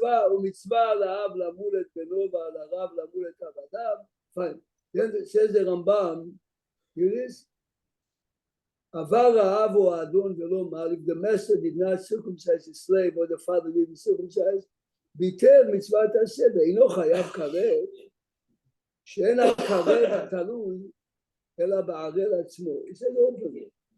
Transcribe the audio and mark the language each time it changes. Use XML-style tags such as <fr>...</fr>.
<he>ומצווה על האב למול את בנו ועל הרב למול את עבדיו.</he> <en>Fine. Then it says the Rambam, hear this?</en> <he>עבר האב או האדון ולא מעל,</he> <en>if the master did not circumcise his slave or the father didn't circumcise,</en> <he>ביטל מצוות עשה, ואינו חייב כרת, שאין הכרת תלוי אלא בערל עצמו. זה לא פשוט.</he>